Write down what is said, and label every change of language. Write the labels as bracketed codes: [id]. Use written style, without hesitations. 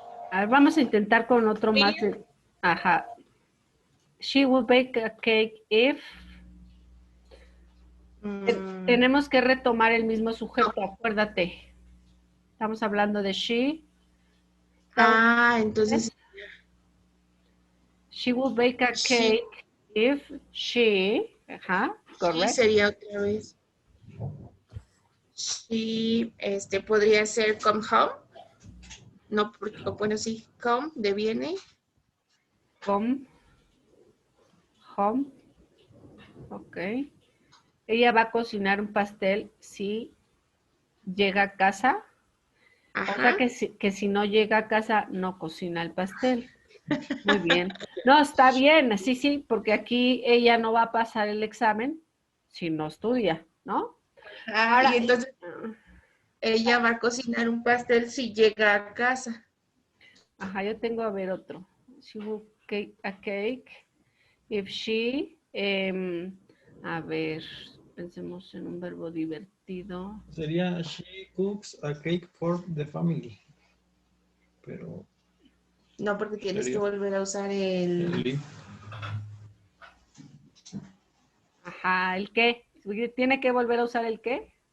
[es] A ver, vamos a intentar con otro más. Ajá. [en] She will bake a cake if. [es] Tenemos que retomar el mismo sujeto, acuérdate. Estamos hablando de she. Entonces. [en] She will bake a cake if she. [es] Ajá, correcto. Sí, sería otra vez. She, podría ser [en] come home. [es] No, bueno, sí, come, de viene. [en] Come home. Ok. [es] Ella va a cocinar un pastel si llega a casa. Ajá. O sea que si no llega a casa, no cocina el pastel. Muy bien. No, está bien, sí, porque aquí ella no va a pasar el examen si no estudia, ¿no? Ahora, y entonces ella va a cocinar un pastel si llega a casa. Ajá, yo tengo a ver otro. [en] She will cake a cake if she, [es] a ver, pensemos en un verbo divertido. [en] Sería she cooks a cake for the family. [es] Pero. No, porque tienes que volver a usar el. Ajá, ¿el qué? ¿Tiene que volver a usar el qué?